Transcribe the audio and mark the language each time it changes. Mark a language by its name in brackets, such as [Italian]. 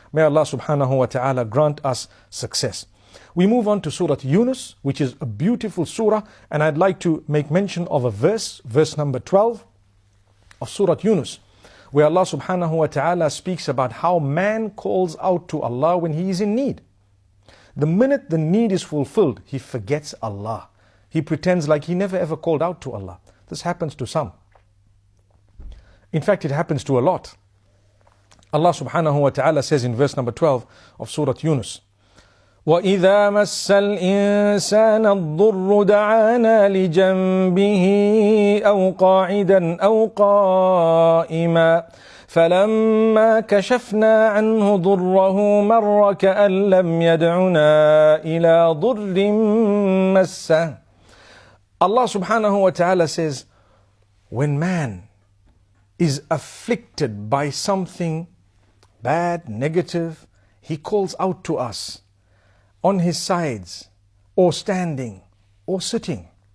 [English] May Allah subhanahu wa ta'ala grant us success. We move on to Surah Yunus, which is a beautiful surah, and I'd like to make mention of a verse number 12 of Surah Yunus, where Allah subhanahu wa ta'ala speaks about how man calls out to Allah when he is in need. The minute the need is fulfilled, he forgets Allah. He pretends like he never ever called out to Allah. This happens to some. In fact, it happens to a lot. Allah subhanahu wa ta'ala says in verse number 12 of Surah Yunus, [Arabic] وَإِذَا مَسَّ الْإِنسَانَ الضُّرُّ دَعَانَا لِجَنْبِهِ أَوْ قَاعِدًا أَوْ قَائِمًا فَلَمَّا كَشَفْنَا عَنْهُ ضُرَّهُ مَرَّ كَأَنْ لَمْ يَدْعُنَا إِلَى ضُرٍّ مَسَّهُ. [English] Allah subhanahu wa ta'ala says, when man is afflicted by something bad, negative, he calls out to us on his sides, or standing, or sitting.